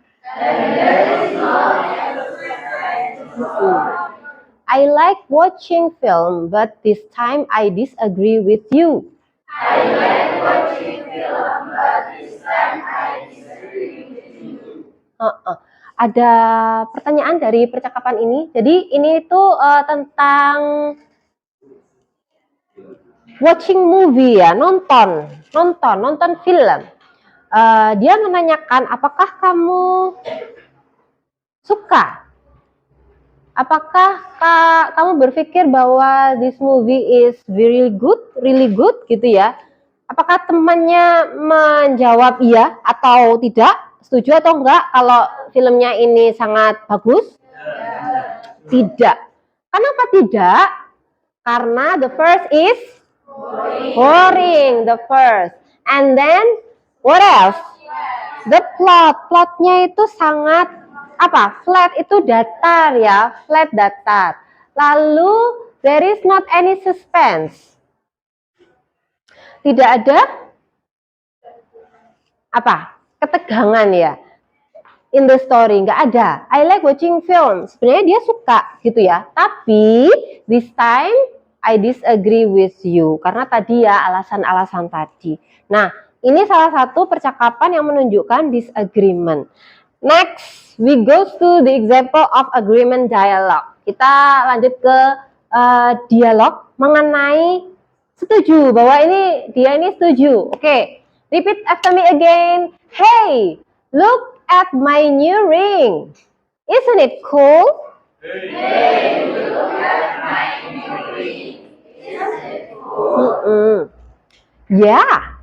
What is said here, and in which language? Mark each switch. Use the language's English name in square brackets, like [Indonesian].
[English] And there is not any suspense in the story. I like watching film, but this time I disagree with you. I like watching film, but this time I disagree with you. [Indonesian] Ada pertanyaan dari percakapan ini. Jadi ini itu tentang watching movie ya, nonton film. Dia menanyakan, apakah kamu suka? Apakah kamu berpikir bahwa [English] this movie is really good [Indonesian] gitu ya? Apakah temannya menjawab iya atau tidak? Setuju atau enggak kalau filmnya ini sangat bagus? Tidak. Kenapa tidak? Karena [English] the first is boring, the first. And then what else? [Indonesian] The plotnya itu sangat flat, itu datar ya, flat datar. Lalu [English] there is not any suspense. [Indonesian] Tidak ada ketegangan ya. [English] In the story [Indonesian] nggak ada. [English] I like watching film. [Indonesian] Sebenarnya dia suka gitu ya. Tapi [English] this time I disagree with you. [Indonesian] Karena tadi ya alasan-alasan tadi. Nah, ini salah satu percakapan yang menunjukkan disagreement. [English] Next, we go to the example of agreement dialogue. [Indonesian] Kita lanjut ke dialog mengenai setuju bahwa dia ini setuju. [English] Oke, repeat after me again. Hey, look at my new ring. Isn't it cool? Hey, look at my new ring. Isn't it cool? Yeah.